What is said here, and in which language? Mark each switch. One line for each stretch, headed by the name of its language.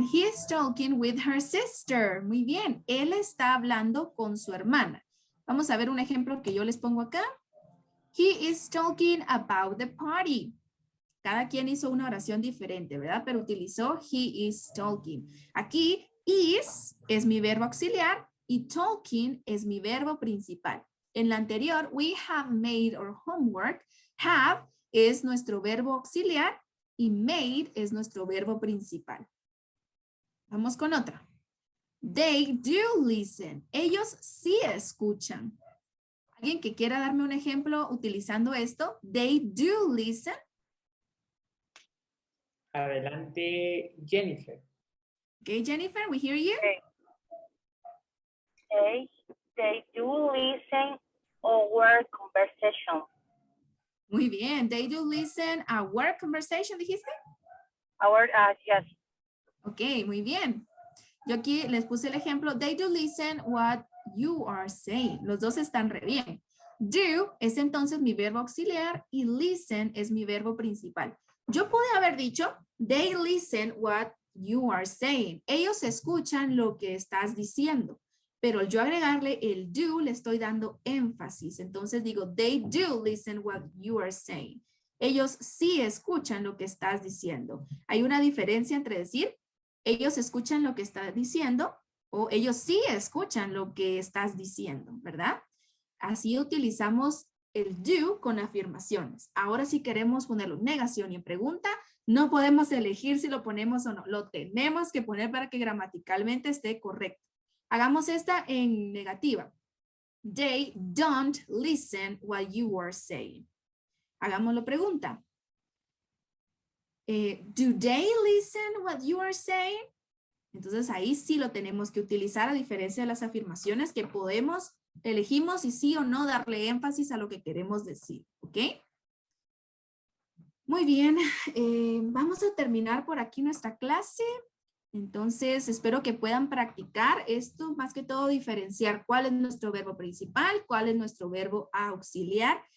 English: He is talking with her sister.
Spanish: Muy bien. Él está hablando con su hermana. Vamos a ver un ejemplo que yo les pongo acá.
English: He is talking about the party.
Spanish: Cada quien hizo una oración diferente, ¿verdad? Pero utilizó
English: he is talking.
Spanish: Aquí, is es mi verbo auxiliar y talking es mi verbo principal. En la anterior,
English: we have made our homework.
Spanish: Have es nuestro verbo auxiliar y made es nuestro verbo principal. Vamos con otra.
English: They do listen.
Spanish: Ellos sí escuchan. ¿Alguien que quiera darme un ejemplo utilizando esto?
English: They do listen.
Spanish: Adelante, Jennifer.
English: Okay, Jennifer, we hear you. They do listen our conversation.
Spanish: Muy bien.
English: They do listen our conversation, ¿dijiste? Yes.
Spanish: Ok, muy bien. Yo aquí les puse el ejemplo.
English: They do listen what you are saying.
Spanish: Los dos están re bien. Do es entonces mi verbo auxiliar y listen es mi verbo principal. Yo pude haber dicho,
English: they listen what you are saying.
Spanish: Ellos escuchan lo que estás diciendo. Pero al yo agregarle el do, le estoy dando énfasis. Entonces digo,
English: they do listen what you are saying.
Spanish: Ellos sí escuchan lo que estás diciendo. Hay una diferencia entre decir, ellos escuchan lo que estás diciendo o ellos sí escuchan lo que estás diciendo, ¿verdad? Así utilizamos el do con afirmaciones. Ahora si queremos ponerlo en negación y en pregunta, no podemos elegir si lo ponemos o no. Lo tenemos que poner para que gramaticalmente esté correcto. Hagamos esta en negativa.
English: They don't listen what you are saying.
Spanish: Hagámoslo pregunta.
English: Do they listen what you are saying?
Spanish: Entonces ahí sí lo tenemos que utilizar a diferencia de las afirmaciones que elegimos y sí o no darle énfasis a lo que queremos decir. ¿Ok? Muy bien. Vamos a terminar por aquí nuestra clase. Entonces, espero que puedan practicar esto, más que todo diferenciar cuál es nuestro verbo principal, cuál es nuestro verbo auxiliar